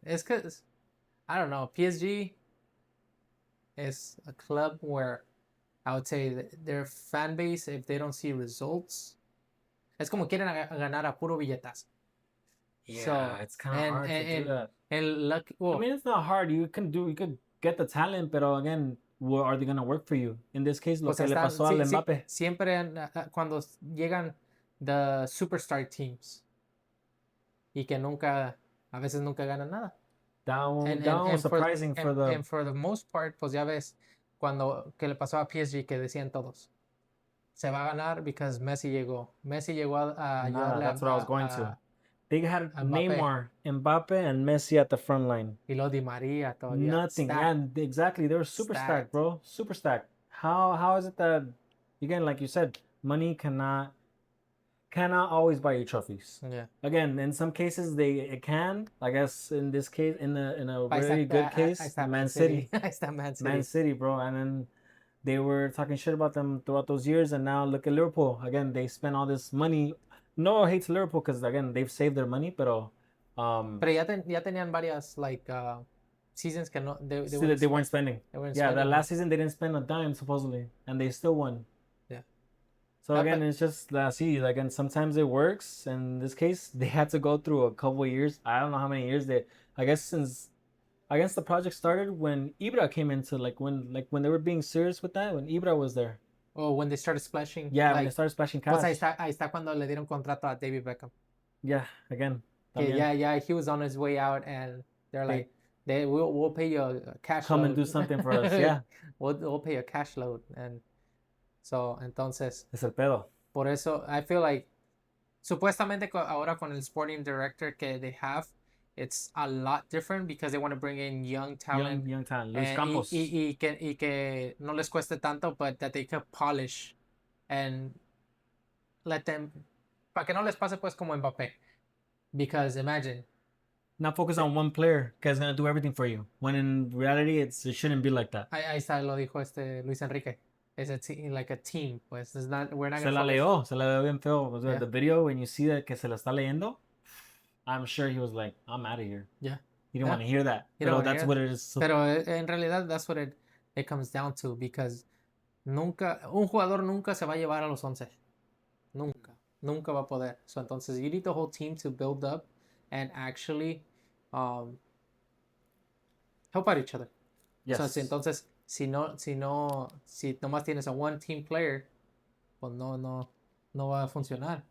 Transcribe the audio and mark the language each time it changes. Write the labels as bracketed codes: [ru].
[en] Es que, I don't know, PSG is a club where I would say their fan base, if they don't see results, es como quieren ganar a puro billetazo. Yeah, so, it's kind of hard to do that. Well, I mean, it's not hard. You could get the talent, but again, are they going to work for you? [es] In this case, lo que le pasó al Mbappé. Siempre cuando llegan the superstar teams y que a veces nunca ganan nada. [en] That was surprising for the... [es] And for the most part, pues ya ves, que le pasó a PSG, que decían todos, se va a ganar because Messi llegó. Messi llegó a ayudarle [en] that's what I was going to. They had Neymar, Mbappe, and Messi at the front line. [es] Y lo Di Maria todavía. [en] Nothing. Yeah, exactly. They were super stacked, bro. Super stacked. How is it that, again, like you said, money cannot always buy you trophies. Yeah. Again, in some cases it can. I guess in this case, in a very good case, Man City. Man City, bro. And then they were talking shit about them throughout those years, and now look at Liverpool. Again, they spent all this money. No hate to Liverpool because again they've saved their money, pero [es] ya tenían varias like seasons que no they [en] weren't spending. That last season they didn't spend a dime supposedly, and they still won. Yeah. So again, it's just again sometimes it works. In this case, they had to go through a couple of years. I don't know how many years I guess the project started when Ibra came into when they were being serious with that, when Ibra was there. Oh, when they started splashing. Yeah, when they started splashing cash. [es] Pues ahí está cuando le dieron contrato a David Beckham. [en] Yeah, again. Yeah, he was on his way out, and they're like, we'll pay you a cash Come load. and do something for us, yeah. we'll pay a cash load, and so entonces. [es] Es el pedo. [en] Por eso, I feel like supuestamente ahora con el sporting director que they have, it's a lot different because they want to bring in young talent. Young talent. Luis Campos. [es] Y que no les cueste tanto, but that they can polish and let them, para que no les pase pues como Mbappé. Because imagine. [en] Not focus on one player because it's going to do everything for you. When in reality, it shouldn't be like that. [es] Ahí está, lo dijo Luis Enrique. [en] It's like a team, pues. It's not, we're not [es] se la leyó bien feo. Yeah. [en] The video, when you see that que se la está leyendo, I'm sure he was like, I'm out of here. Yeah. You don't want to hear that. Pero that's what it is. [es] Pero en realidad, that's what it comes down to, because un jugador nunca se va a llevar a los 11. Nunca va a poder. [en] So, entonces, you need the whole team to build up and actually help out each other. Yes. [es] So, entonces, si nomás tienes a one team player, pues no va a funcionar.